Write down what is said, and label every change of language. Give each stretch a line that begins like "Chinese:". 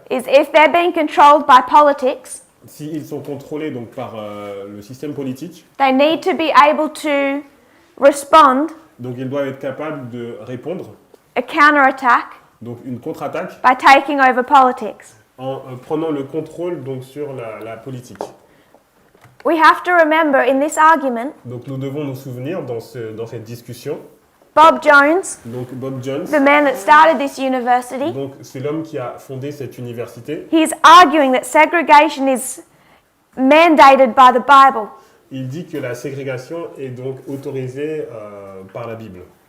English: is if they're being controlled by politics,
French: s'ils sont contrôlés donc par le système politique,
English: they need to be able to respond
French: donc ils doivent être capables de répondre,
English: a counterattack
French: donc une contre-attaque,
English: by taking over politics.
French: en prenant le contrôle donc sur la politique.
English: We have to remember in this argument,
French: Donc nous devons nous souvenir dans cette discussion,
English: Bob Jones,
French: donc Bob Jones,
English: the man that started this university,
French: donc c'est l'homme qui a fondé cette université.
English: he's arguing that segregation is mandated by the Bible.
French: Il dit que la ségrégation est donc autorisée par la Bible.